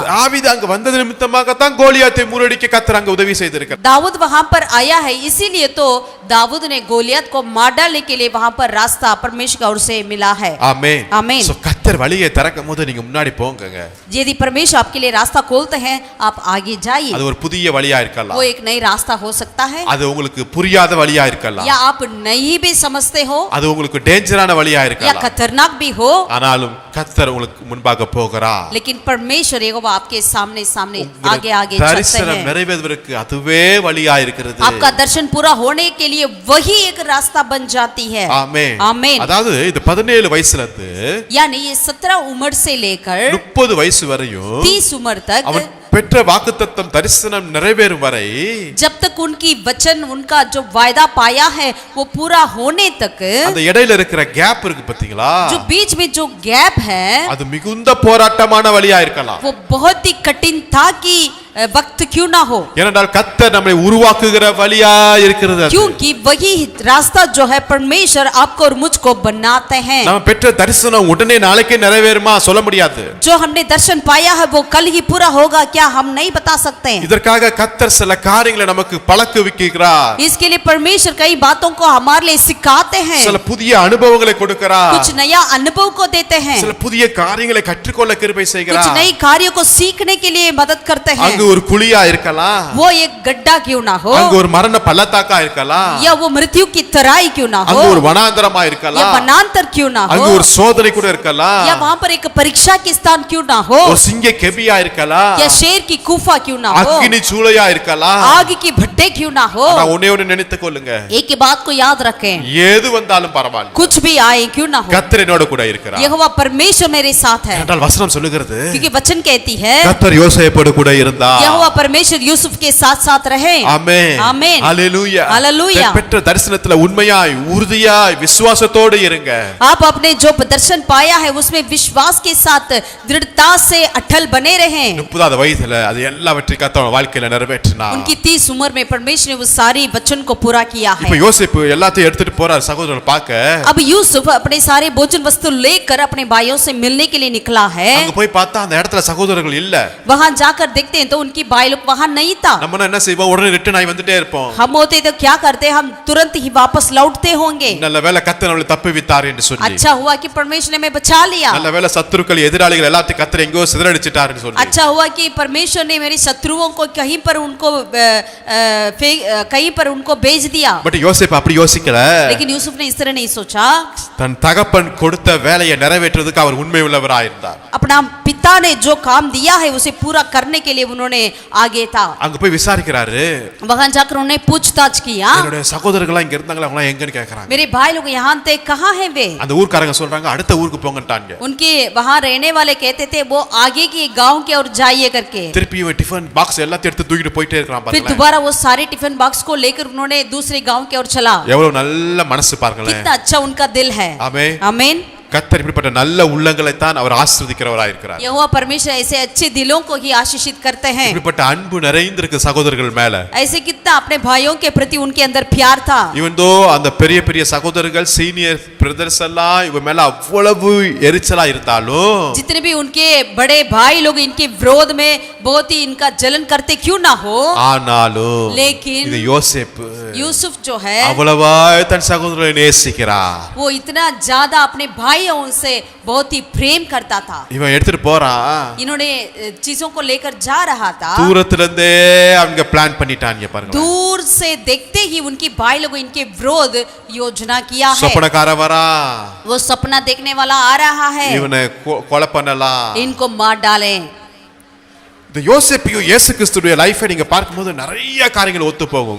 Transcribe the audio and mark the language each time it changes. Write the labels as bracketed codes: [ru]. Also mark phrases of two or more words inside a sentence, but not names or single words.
[ta] தாவீது அங்க வந்தது நிமித்தமாக தான் கோலியாத்தை முறியடிக்க கர்த்தர் அங்க உதவி செய்திருக்கிறார். [hi] दाऊद वहां पर आया है, इसीलिए तो दाऊद ने गोलियत को मार डालने के लिए वहां पर रास्ता परमेश्वर की ओर से मिला है। [ta] ஆமென். [hi] आमीन। [ta] சோ கர்த்தர் வழியை திறக்கும்போது நீங்க முன்னாடி போங்கங்க. [hi] यदि परमेश्वर आपके लिए रास्ता खोलते हैं आप आगे जाइए। [ta] அது ஒரு புதிய வழியா இருக்கலாம். [hi] वो एक नई रास्ता हो सकता है, [ta] அது உங்களுக்கு புரியாத வழியா இருக்கலாம். [hi] या आप नहीं भी समझते हो, [ta] அது உங்களுக்கு டேஞ்சரான வழியா [hi] या [ta] இருக்கலாம். [hi] खतरनाक भी हो, [ta] ஆனாலும் கர்த்தர் உங்களுக்கு முன்பாக போகிறார். [hi] लेकिन परमेश्वर यहोवा आपके सामने आगे आगे चलते [ta] தரிசனம் [hi] हैं। [ta] நிறைவேறுவதற்கு அதுவே வழியா இருக்கிறது. [hi] आपका दर्शन पूरा होने के लिए वही एक रास्ता बन जाती है। [ta] ஆமென். [hi] आमीन। [ta] அதாவது இது 17 வயசுல இருந்து [hi] यानी ये 17 उम्र से लेकर [ta] 30 வயசு வரையும் [hi] 30 उम्र तक [ta] அவன் பெற்ற வாக்குத்தத்தம் தரிசனம் நிறைவேறும் வரை [hi] जब तक उनकी वचन उनका जो वायदा पाया है वो पूरा होने तक [ta] அந்த இடையில இருக்கிற கேப் இருக்கு பாத்தீங்களா? [hi] जो बीच में जो गैप है [ta] அது மிகுந்த போராட்டமான வழியா இருக்கலாம். [hi] वो बहुत ही कठिन था कि वक्त क्यों ना हो, [ta] ஏனென்றால் கர்த்தர் நம்மை உருவாக்குகிற வழியா இருக்கிறது அது. [hi] क्योंकि वही रास्ता जो है परमेश्वर आपको और मुझको बनाते हैं। [ta] நம்ம பெற்ற தரிசனம் உடனே நாளைக்கே நிறைவேறுமா சொல்ல முடியாது. [hi] जो हमने दर्शन पाया है वो कल ही पूरा होगा क्या हम नहीं बता सकते हैं। [ta] இதற்காக கர்த்தர் சில காரியங்களை நமக்கு பழக்குவிக்கிறார். [hi] इसके लिए परमेश्वर कई बातों को हमारे लिए सिखाते हैं, [ta] சில புதிய அனுபவங்களை கொடுக்கிறார். [hi] कुछ नया अनुभव को देते हैं, [ta] சில புதிய காரியங்களை கற்றுக்கொள்ள கிருபை [hi] कुछ [ta] செய்கிறார். [hi] नई कार्यों को सीखने के लिए मदद करते हैं। [ta] அங்கு ஒரு குழியா இருக்கலாம், [hi] वो एक गड्ढा क्यों ना हो, [ta] அங்கு ஒரு மரண பள்ளத்தாக்கா இருக்கலாம், [hi] या वो मृत्यु की तराई क्यों ना हो, [ta] அங்கு ஒரு வனாந்தரமா [hi] या [ta] இருக்கலாம், [hi] वनांतर क्यों ना [ta] அங்கு [hi] हो, [ta] ஒரு சோதனை கூட இருக்கலாம், [hi] या वहां पर एक परीक्षा की स्थान क्यों ना हो, [ta] ஒரு சிங்க கெபியா இருக்கலாம், [hi] या शेर की गुफा क्यों ना हो, [ta] அக்கினி சூளையா இருக்கலாம். [hi] आग की भट्टे क्यों ना हो। [ta] ஆனா ஒண்ணே ஒண்ணு நினைத்துக் கொள்ளுங்க, [hi] एक बात को याद रखें, [ta] ஏது வந்தாலும் பரவாயில்லை, [hi] कुछ भी आए क्यों ना हो, [ta] கர்த்தர் என்னோட கூட இருக்கிறார். [hi] यहोवा परमेश्वर मेरे साथ है। [ta] என்றால் வசனம் சொல்லுகிறது, [hi] क्योंकि वचन कहती है [ta] கர்த்தர் யோசேப்போடு கூட இருந்தார். [hi] यहोवा परमेश्वर यूसुफ के साथ साथ रहे। [ta] ஆமென். ஆமென். ஹalleluya. ஹalleluya. பெற்ற தரிசனத்துல உண்மையாய் உறுதியாய் விசுவாசத்தோடு இருங்க. [hi] आप अपने जो दर्शन पाया है उसमें विश्वास के साथ दृढ़ता से अटल बने रहें। [ta] 30வது வயதுல அது எல்லாவற்றையும் கர்த்தர் வாழ்க்கையில நிறைவேற்றினார். [hi] उनकी 30 उम्र में परमेश्वर ने वो सारी वचन को पूरा किया है। [ta] இப்ப யோசேப்பு எல்லாத்தையும் எடுத்துட்டு போறார் சகோதரரை பார்க்க. [hi] अब यूसुफ अपने सारे भोजन वस्तु लेकर अपने भाइयों से मिलने के लिए निकला है। [ta] அங்க போய் பார்த்தா அந்த இடத்துல சகோதரர்கள் இல்ல. [hi] वहां जाकर देखते हैं तो उनकी भाई लोग वहां नहीं था। [ta] நம்ம என்ன செய்வோம், உடனே ரிட்டர்ன் ஆகி வந்துட்டே இருப்போம். [hi] हम होते तो क्या करते, हम तुरंत ही वापस लौटते होंगे। [ta] நல்ல வேளை கர்த்தர் நம்மளை தப்புவித்தார் என்று சொல்லி, [hi] अच्छा हुआ कि परमेश्वर ने हमें बचा लिया। [ta] நல்ல வேளை சத்துருக்கள் எதிராளிகள் எல்லாத்தையும் கர்த்தர் எங்கோ சிதறடிச்சிட்டாருன்னு சொல்லி, [hi] अच्छा हुआ कि परमेश्वर ने मेरे शत्रुओं को कहीं पर उनको भेज दिया। [ta] பட் யோசேப்பு அப்படி யோசிக்கல. [hi] लेकिन यूसुफ ने इस तरह नहीं सोचा। [ta] தன் தகப்பன் கொடுத்த வேலையை நிறைவேற்றுவதற்கு அவர் உண்மை உள்ளவராய் இருந்தார். [hi] अपना पिता ने जो काम दिया है उसे पूरा करने के लिए उन्होंने आगे था। [ta] அங்க போய் விசாரிக்கிறாரு. [hi] वहां जाकर उन्होंने पूछताछ किया। [ta] என்னோட சகோதரர்கள் இங்க இருந்தாங்களா, அவங்க எங்கன்னு கேக்குறாங்க. [hi] मेरे भाई लोग यहाँ थे, कहाँ हैं वे? [ta] அந்த ஊர்க்காரங்க சொல்றாங்க அடுத்த ஊருக்கு போங்கட்டாங்க. [hi] उनके वहां रहने वाले कहते थे वो आगे के गांव के और जाइए करके। [ta] திருப்பி [en] tiffin box [ta] எல்லாத்தையும் எடுத்து தூக்கிட்டு போயிட்டே இருக்கான் [hi] फिर [ta] பாருங்க. [hi] दोबारा वो सारे [en] tiffin box [hi] को लेकर उन्होंने दूसरे गांव की ओर चला। [ta] எவ்வளவு நல்ல மனசு பாருங்களேன். [hi] कितना अच्छा उनका दिल है। [ta] ஆமென். [hi] आमीन। [ta] கர்த்தர் இப்படிப்பட்ட நல்ல உள்ளங்களை தான் அவர் ஆசீர்வதிக்கிறவராய் இருக்கிறார். [hi] यहोवा परमेश्वर ऐसे अच्छे दिलों को ही आशीषित करते हैं। [ta] இப்படிப்பட்ட அன்பு நிறைந்திருக்கு சகோதரர்கள் மேல. [hi] ऐसे कितना अपने भाइयों के प्रति उनके अंदर प्यार था। [en] even though [ta] அந்த பெரிய பெரிய சகோதரர்கள் [en] senior brothers [ta] எல்லாம் இவ மேல அவ்வளவு எரிச்சலா இருந்தாலும், [hi] जितने भी उनके बड़े भाई लोग इनके विरोध में बहुत ही इनका जलन करते क्यों ना हो, [ta] ஆனாலும் [hi] लेकिन [ta] இது யோசேப்பு [hi] यूसुफ जो है [ta] அவ்வளவாய் தன் சகோதரரை நேசிக்கிறார். [hi] वो इतना ज्यादा अपने भाइयों से बहुत ही प्रेम करता था। [ta] இவன் எடுத்துட்டு போறான், [hi] इन्होंने चीजों को लेकर जा रहा था। [ta] தூரத்துல இருந்தே அவங்க பிளான் பண்ணிட்டாங்க பாருங்க. [hi] दूर से देखते ही उनकी भाई लोगों इनके विरोध योजना किया है। [ta] சொப்பனக்கார வரா, [hi] वो सपना देखने वाला आ रहा है, [ta] இவனை கொலை பண்ணலாம். [hi] इनको मार डालें। [ta] இந்த யோசேப்பையும் இயேசு கிறிஸ்துடைய லைஃபை நீங்க பார்க்கும்போது நிறைய காரியங்கள் ஒத்து போகுங்க.